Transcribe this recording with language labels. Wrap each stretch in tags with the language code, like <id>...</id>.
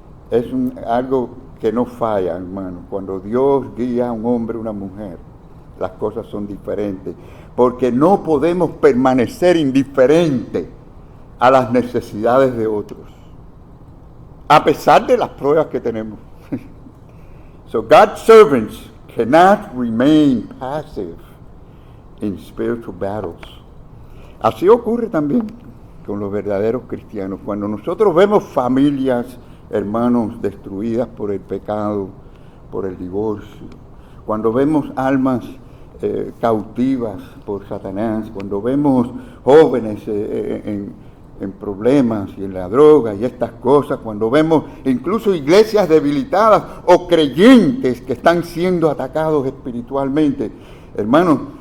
<es>Es algo que no falla, hermano. Cuando Dios guía a un hombre o una mujer, las cosas son diferentes. Porque no podemos permanecer indiferentes a las necesidades de otros, a pesar de las pruebas que tenemos.</es> <en>So God's servants cannot remain passive in spiritual battles.</en> <es>Así ocurre también con los verdaderos cristianos. Cuando nosotros vemos familias, hermanos, destruidas por el pecado, por el divorcio, cuando vemos almas cautivas por Satanás, cuando vemos jóvenes en problemas y en la droga y estas cosas, cuando vemos incluso iglesias debilitadas o creyentes que están siendo atacados espiritualmente, hermanos,</es>